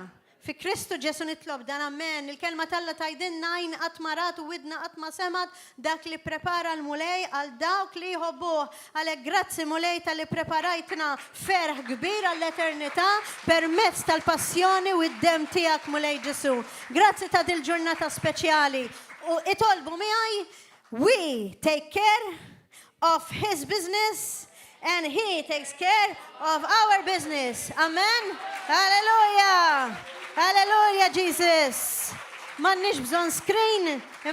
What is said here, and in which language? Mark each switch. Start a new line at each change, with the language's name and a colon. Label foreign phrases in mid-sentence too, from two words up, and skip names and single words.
Maltese: Fi Kristu Ġesu nitlob dan amen. Il-kelma talla tajdinna għajn qatt ma rat u widna qatt ma semat dak li prepara l-mulej għal dawk li jħobbuh. Għalhekk grazzi mulej tal-li preparajtna ferħ kbir għall-eternità permezz tal-passjoni u d-dem tiegħek mulej Ġesu. Grazzi ta' dil ġurnata speċjali. U itolbu miegħi,
English: we take care of his business and he takes care of our business. Amen. Hallelujah. Hallelujah, Jesus.
Maltese: M'għandniex bżonn screen.